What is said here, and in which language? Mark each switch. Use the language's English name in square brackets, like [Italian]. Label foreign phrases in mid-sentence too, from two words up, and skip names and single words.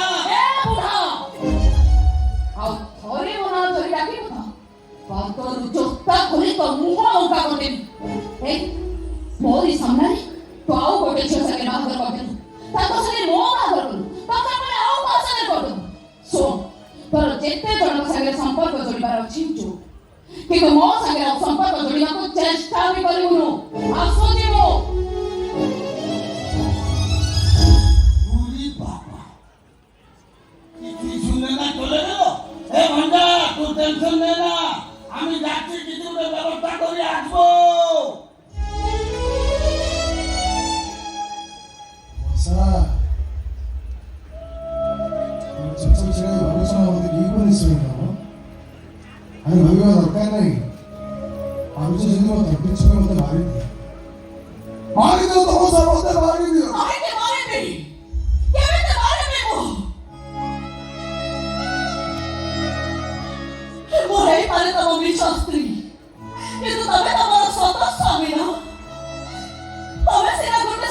[Odia] ଏ ବୁଢ଼ା ଆଉ ଥରେ ମୋ ନାଁ ଧରି ଡାକିବୁ ତ ପାତରୁ ଚୋଟା ଖୋଲି ତୋ ମୁହଁ ଲଙ୍କା କରିଦେବି ଏ ମୋରି ସାମ୍ନାରେ ତୁ ଆଉ ଗୋଟେ ଝିଅ ସାଙ୍ଗେ ବାହାଘର କରିଦେଲୁ ତାଙ୍କ ସାଙ୍ଗେ ମୋ ବାହାଘର କଲୁ ତାଙ୍କ ପରେ ଆଉ କାହା ସାଙ୍ଗେ କରିଦେଲୁ ଶୁଣ ତୋର ଯେତେ ଜଣଙ୍କ ସାଙ୍ଗରେ ସମ୍ପର୍କ ଯୋଡ଼ିବାର ଅଛି ଯୋ କିନ୍ତୁ ମୋ ସାଙ୍ଗରେ ଆଉ ସମ୍ପର୍କ ଯୋଡ଼ିବାକୁ ଚେଷ୍ଟା ବି କରିବୁନୁ ଆସୁଛି ମୁଁ [Bangla] উরি বাবা কি শুনে না চলে গেল এ ভন্ডা তুই টেনশন নে না আমি যাচ্ছি কিছু ব্যবস্থা করে আসবো [Odia] স্যার ଛୋଟ ଛୋଟ ଭାବୁଛ ନା ମୋତେ କି ପରିଶ୍ରମ ହେବ ଆମେ ଭାବିବା ଦରକାର ନାହିଁ ଭାବୁଛ ଯଦି ମୋ ତଣ୍ଟି ଛୁଆ ମୋତେ ମାରିଦିଅ ମାରିଦିଅ ତମ ସହ ମୋତେ ମାରିଦିଅ କାହିଁକି ମାରିବି କେମିତି ମାରିବି ମୁଁ ହେଇପାରେ ତମ ମିଛ ସ୍ତ୍ରୀ କିନ୍ତୁ ତମେ ତମର ସତ ସ୍ୱାମୀ ନା ତମେ ସିନା ଗୋଟେ